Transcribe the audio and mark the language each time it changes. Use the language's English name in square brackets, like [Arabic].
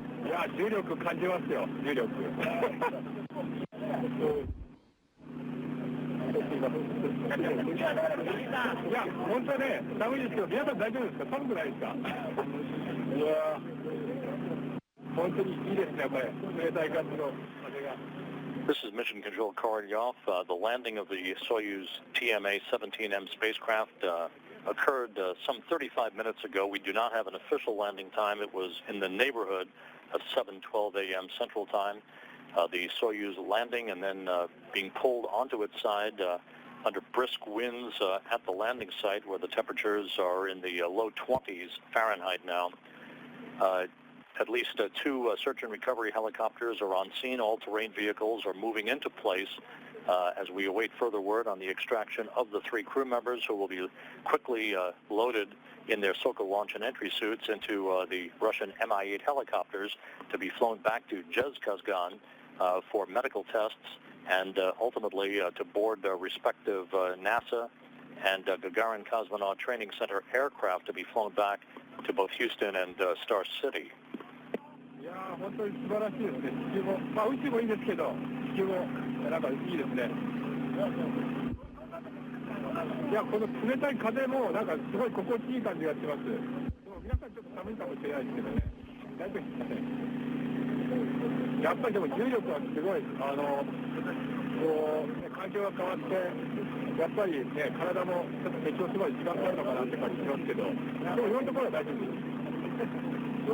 [Japanese] Я 重力感じますよ、重力。いや、本当はね、寒いですけど、皆さん大丈夫ですか？寒くないですか？いや本当にいいですね、これ。冷たい感じの風が。 [English] This is Mission Control Korolyov. The landing of the Soyuz TMA-17M spacecraft occurred some 35 minutes ago. We do not have an official landing time. It was in the neighborhood of 7:12 a.m. Central Time. The Soyuz landing and then being pulled onto its side under brisk winds at the landing site where the temperatures are in the low 20s Fahrenheit now. At least two search and recovery helicopters are on scene. All-terrain vehicles are moving into place as we await further word on the extraction of the 3 crew members who will be quickly loaded in their Sokol launch and entry suits into the Russian Mi-8 helicopters to be flown back to Zhezkazgan for medical tests and ultimately to board respective NASA and Gagarin Cosmonaut Training Center aircraft to be flown back to both Houston and Star City. [Japanese] いやー、本当に素晴らしいですね。地球も、まあ宇宙もいいんですけど、地球もなんかいいですね。いや、この冷たい風もなんかすごい心地いい感じがします。でも皆さんちょっと寒いかもしれないですけどね。大丈夫ですかね。やっぱりでも重力はすごい、こう、ね、環境が変わって、やっぱりね、体もちょっと適応すごい時間かかるのかなって感じしますけど、でも今のところは大丈夫です。